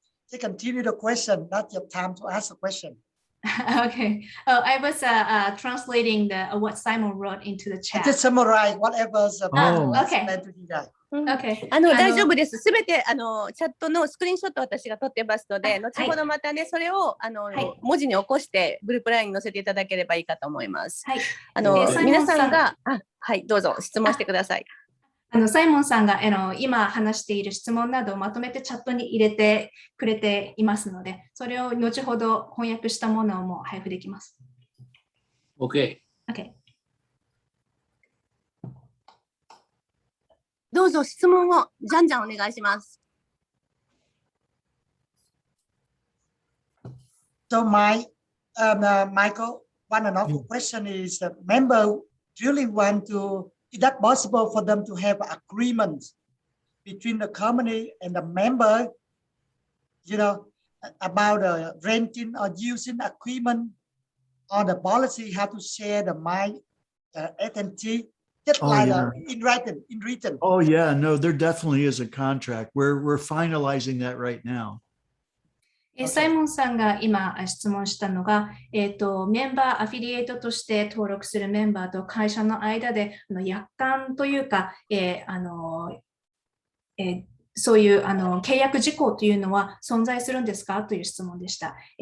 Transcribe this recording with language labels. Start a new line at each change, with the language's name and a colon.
English: Continue the question, not your time to ask a question. Okay. Oh, I was translating what Simon wrote into the chat. Just summarize whatever okay. explained to you guys. Okay.
Japanese: 大丈夫です。すべてチャットのスクリーンショット私が撮ってますので、後ほどまたね、それを文字に起こしてグループラインに載せていただければいいかと思います。はい。皆さんが、はい、どうぞ質問してください。サイモンさんが今話している質問などをまとめてチャットに入れてくれていますので、それを後ほど翻訳したものをもう配布できます。
English: OK。 Okay.
Japanese: どうぞ質問をじゃんじゃんお願いします。
English: So Michael, one another question is, member really want to. Is that possible for them to have agreements between the company and the member, about renting or using equipment or the policy, how to share the S&T, just in written. Oh yeah, no, there definitely is a contract. We're finalizing that right now.
Japanese: サイモンさんが今質問したのが、メンバー、アフィリエイトとして登録するメンバーと会社の間で約款というか、そういう契約事項というのは存在するんですかという質問でした。